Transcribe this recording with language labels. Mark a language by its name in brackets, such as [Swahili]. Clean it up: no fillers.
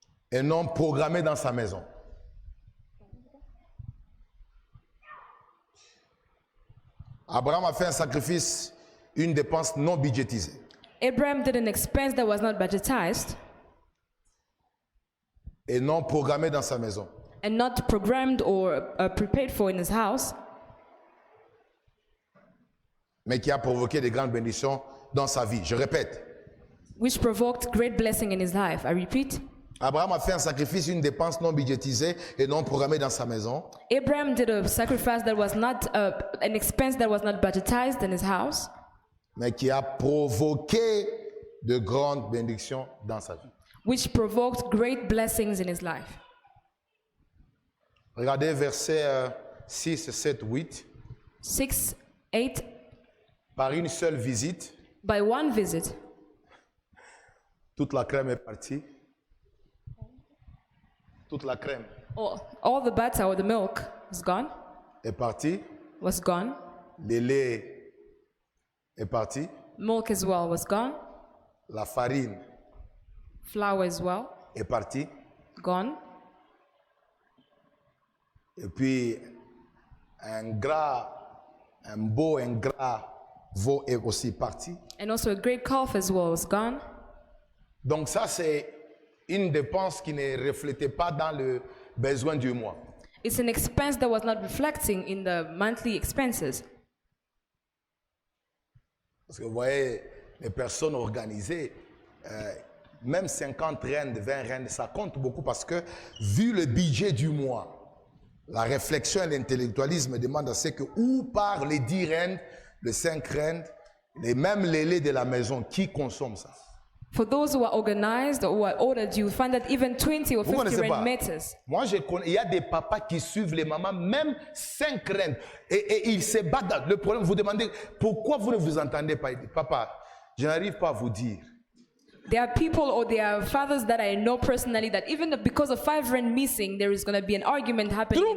[French] et non programmée dans sa maison. Abraham a fait un sacrifice, une dépense non budgétisée. [English] Abraham did an expense that was not budgetized [French] Et non programmée dans sa maison. [English] and not programmed or prepared for in his house, [French] Mais qui a provoqué de grandes bénédictions dans sa vie. Je répète. [English] which provoked great blessing in his life. I repeat, [French] Abraham a fait un sacrifice, une dépense non budgétisée et non programmée dans sa maison. [English] Abraham did a sacrifice that was not an expense that was not budgetized in his house, [French] Mais qui a provoqué de grandes bénédictions dans sa vie. [English] which provoked great blessings in his life. [French] Regardez versets 6, 7, 8. [English] 6, 8, [French] Par une seule visite, [English] by one visit, [French] toute la crème est partie. Toute la crème [English] all the butter or the milk [French] est partie. [English] was gone. [French] Le lait est parti. [English] Milk as well was gone. [French] La farine [English] Flour as well, [French] est partie. [English] gone. [French] Et puis, un beau veau est aussi parti. [English] And also a great calf as well was gone. [French] Donc ça, c'est une dépense qui ne reflétait pas dans le besoin du mois. [English] It's an expense that was not reflecting in the monthly expenses. [French] Parce que vous voyez, les personnes organisées, même 50 rentes, 20 rentes, ça compte beaucoup parce que, vu le budget du mois, la réflexion et l'intellectualisme demandent à ce que, où part les 10 rentes, les 5 rentes, et même les laits de la maison, qui consomme ça? [English] For those who are organized or who are ordered, you find that even 20 or [French] Vous [English] 50 [French] connaissez pas? [English] rand matters. [French] Moi, je connais, il y a des papas qui suivent les mamans, même 5 rentes, et ils se battent. Le problème, vous demandez, pourquoi vous ne vous entendez pas? Il dit, papa, je n'arrive pas à vous dire. [English] There are people or there are fathers that I know personally that even because of 5 rand missing, there is going to be an argument happening in